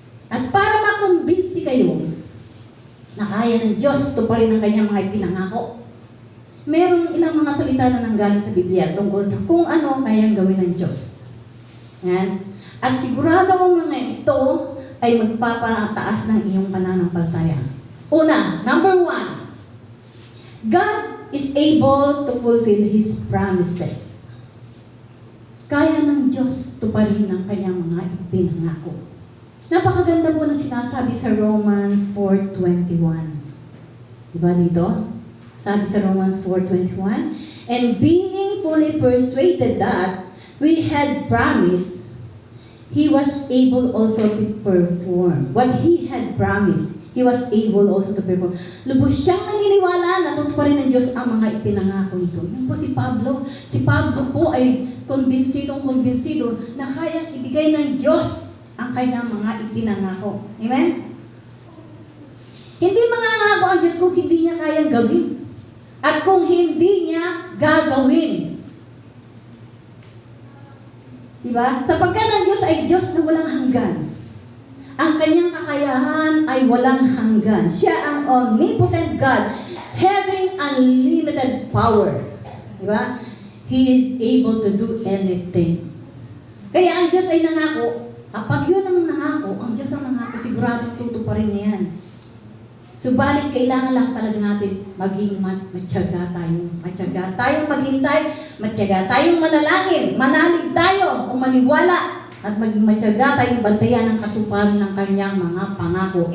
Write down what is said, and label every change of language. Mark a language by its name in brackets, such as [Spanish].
[Filipino] At para makumbinsi kayo na kaya ng Diyos tuparin ang kanyang mga ipinangako, meron ilang mga salita na nanggaling sa Biblia tungkol sa kung ano kayang gawin ng Diyos. Yan. At sigurado ang mga ito ay magpapataas ng iyong pananampalataya. [English] Una, number 1, God is able to fulfill His promises. [Filipino] Kaya ng Diyos tuparin ang kanyang mga ipinangako. Napakaganda po na sinasabi sa Romans 4:21. Diba dito? [English] Sabi sa Romans 4:21, and being fully persuaded that we had promised, He was able also to perform what He had promised. He was able also to perform. [Filipino] Lubos siyang naniniwala na tutuparin ng Diyos ang mga ipinangako nito. Yun po si Pablo. Si Pablo po ay kumbinsido na kayang ibigay ng Diyos ang kanyang mga ipinangako. Amen? Hindi mangangako ang Diyos kung hindi niya kayang gawin. At kung hindi niya gagawin. Diba? Sapagkat ang Diyos ay Diyos na walang hanggan. Ang kanyang kakayahan ay walang hanggan. [English] Siya ang omnipotent God, having unlimited power. Diba? He is able to do anything. [Filipino] Kaya ang Diyos ay nangako. Kapag yun ang nangako, ang Diyos ang nangako, sigurado tutuparin niya yan. Subalit, kailangan lang talaga natin maging matyaga tayo. Matyaga tayong maghintay, matyaga tayong manalangin, manalig tayo o maniwala, at maging matyaga tayong bantayan ang katuparan ng kanyang mga pangako.